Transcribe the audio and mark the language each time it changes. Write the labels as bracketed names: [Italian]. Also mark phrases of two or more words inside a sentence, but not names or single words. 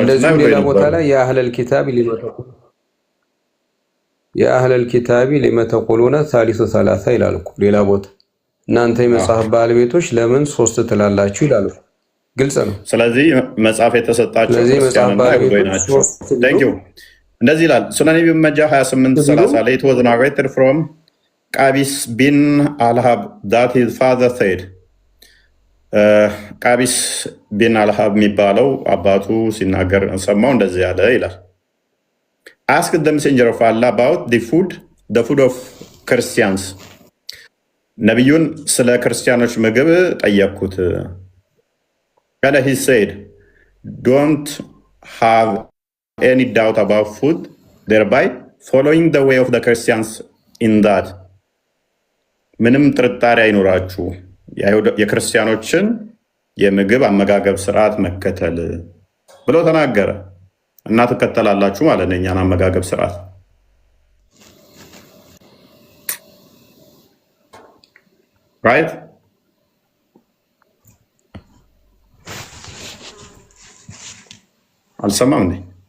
[Amharic] እንደዚህ ሌላ ቦታ ላይ [Arabic] يا أهل الكتاب لم تقولون ثالث ثلاثة [Amharic] ይላል እኮ ሌላ ቦታ። እናንተ የመጽሐፍ ባለቤቶች ለምን ሶስት ትላላችሁ ይላሉ። ግልጽ ነው። ስለዚህ መጽሐፍ የተሰጣቸው ክርስቲያንና አይሁዶች ናቸው። ቴንኪው። እንደዚህ ይላል ሱነን ኢብን መጃ 28:30 ላይ [English] it was narrated from [Amharic] ቃቢስ ቢን አልሃብ [English] that his father said [Amharic] ቃቢስ ቢን አልሃብ የሚባለው አባቱ ሲናገር ሰማው እንደዚህ ያለ ይላል [English] asked the messenger of Allah about the food of Christians [Amharic] ነቢዩን ስለ ክርስቲያኖች ምግብ ጠየቅኩት። [English] And he said, don't have any doubt about food, thereby following the way of the Christians in that. [Amharic] ምንም ጥርጣሬ አይኖራችሁ የክርስቲያኖችን የምግብ አመጋገብ ስርዓት መከተል ብሎ ተናገረ እና ትከተላላችሁ ማለት ነው እኛን አመጋገብ ስርዓት። ራይት አልሰማም እንዴ?